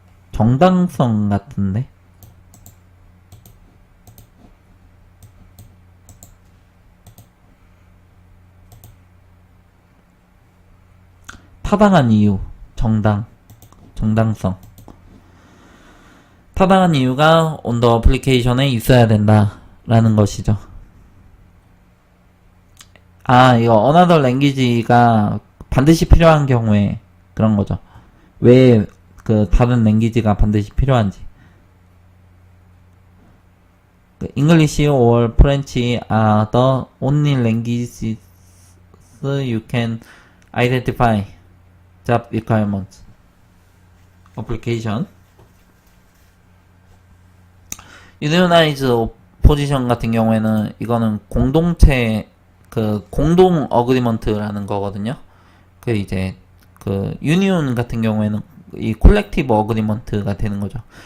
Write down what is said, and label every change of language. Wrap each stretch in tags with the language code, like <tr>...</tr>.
<ko>정당성 같은데 타당한 이유, 정당성 타당한 이유가</ko> <en>on the application</en> <ko>에 있어야 된다라는 것이죠. 이거</ko> <en>another language</en> <ko>가 반드시 필요한 경우에 그런 거죠. 왜 다른 랭귀지가 반드시 필요한지.</ko> <en>English or French are the only languages you can identify job requirements. application. Unionized position</en> <ko>같은 경우에는 이거는 공동체 공동 어그리먼트라는 거거든요. 이제 유니온 같은 경우에는 이 콜렉티브 어그리먼트가 되는 거죠.</ko>